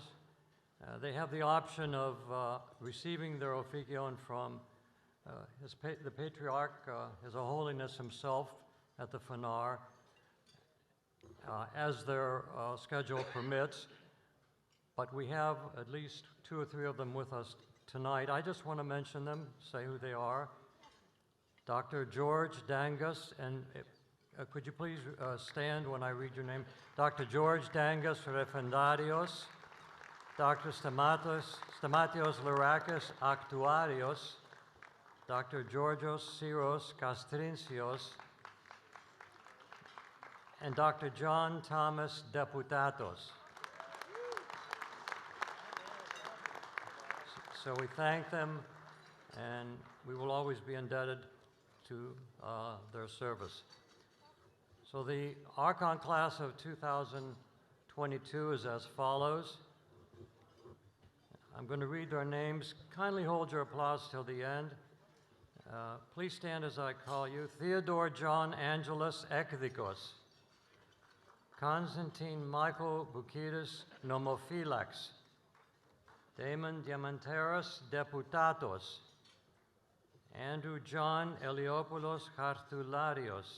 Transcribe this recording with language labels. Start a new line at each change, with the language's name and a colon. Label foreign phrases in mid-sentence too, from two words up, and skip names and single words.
English: They have the option of receiving their Officion from the Patriarch, His Holiness himself at the Fanar, as their schedule permits, but we have at least 2 or 3 of them with us tonight. I just want to mention them, say who they are. Dr. George Dangus, and could you please stand when I read your name? Dr. George Dangus Referendarios, Dr. Stamatios Lirakis Actuarios, Dr. Georgios Syros Kastrinsios, and Dr. John Thomas Deputatos. So we thank them, and we will always be indebted to their service. So the Archon class of 2022 is as follows. I'm going to read their names. Kindly hold your applause till the end. Please stand as I call you. Theodore John Angelos Ekdikos. Constantine Michael Boukides Nomophylax. Damon Diamanteros Deputatos. Andrew John Eliopoulos Cartularios.